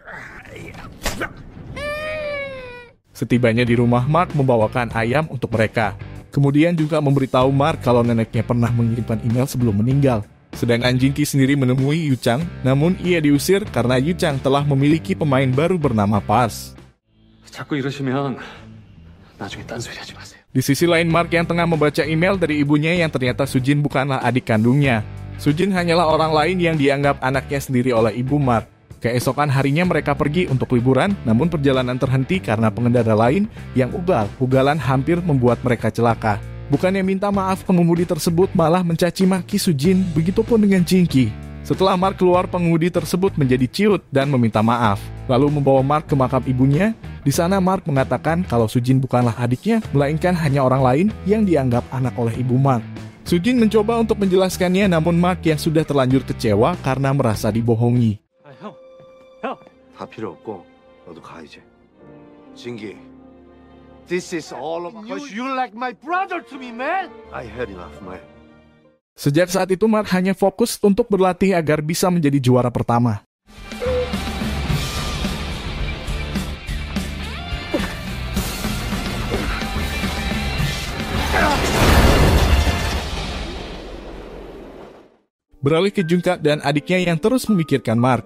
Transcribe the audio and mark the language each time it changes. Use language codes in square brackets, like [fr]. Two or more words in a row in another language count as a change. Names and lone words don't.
[id] Setibanya di rumah, Mark membawakan ayam untuk mereka. Kemudian juga memberitahu Mark kalau neneknya pernah mengirimkan email sebelum meninggal. Sedangkan Jinki sendiri menemui Yu Chang, namun ia diusir karena Yu Chang telah memiliki pemain baru bernama Pars. [ko] 자꾸 이러시면 나중에 딴소리 하지 마세요. [id] Di sisi lain, Mark yang tengah membaca email dari ibunya yang ternyata Sujin bukanlah adik kandungnya. Sujin hanyalah orang lain yang dianggap anaknya sendiri oleh ibu Mark. Keesokan harinya mereka pergi untuk liburan, namun perjalanan terhenti karena pengendara lain yang ugal-ugalan hampir membuat mereka celaka. Bukannya minta maaf, pengemudi tersebut malah mencaci maki Sujin, begitupun dengan Jinki. Setelah Mark keluar, pengemudi tersebut menjadi ciut dan meminta maaf, lalu membawa Mark ke makam ibunya. Di sana Mark mengatakan kalau Sujin bukanlah adiknya, melainkan hanya orang lain yang dianggap anak oleh ibu Mark. Sujin mencoba untuk menjelaskannya, namun Mark yang sudah terlanjur kecewa karena merasa dibohongi. [ko] 다 필요 없고 너도 가 이제. 진기, [en] this is all of because you're like my brother to me, man. I had enough, man. [id] Sejak saat itu Mark hanya fokus untuk berlatih agar bisa menjadi juara pertama. Beralih ke Jungkook dan adiknya yang terus memikirkan Mark.